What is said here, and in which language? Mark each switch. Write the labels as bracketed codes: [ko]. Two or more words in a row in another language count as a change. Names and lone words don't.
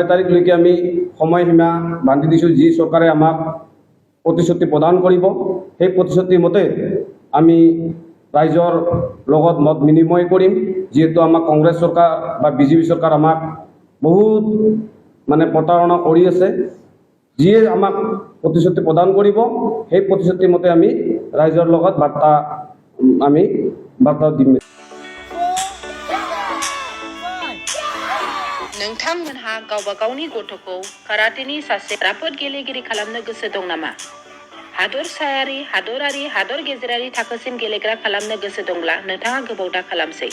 [as] তাৰিখলৈকে আমি সময়সীমা বান্ধি দিছোঁ যি চৰকাৰে আমাক প্ৰতিশ্ৰুতি প্ৰদান কৰিব সেই প্ৰতিশ্ৰুতি মতে আমি ৰাইজৰ লগত মত বিনিময় কৰিম যিহেতু আমাক কংগ্ৰেছ চৰকাৰ বা বিজেপি চৰকাৰ আমাক বহুত প্ৰতাৰণা কৰি আছে যিয়ে আমাক প্ৰতিশ্ৰুতি প্ৰদান কৰিব সেই প্ৰতিশ্ৰুতি মতে আমি ৰাইজৰ লগত বাৰ্তা দিম [brx] नोंथांमोनहा गावबा गावनि गथ'खौ काराटेनि सासे राफोद गेलेगिरि खालामनो गोसो दं नामा? हादरसायारि, हादर गेजेरारि थाखोसिम गेलेग्रा खालामनो गोसो दंब्ला नोंथाङा गोबाव दा खालामसै।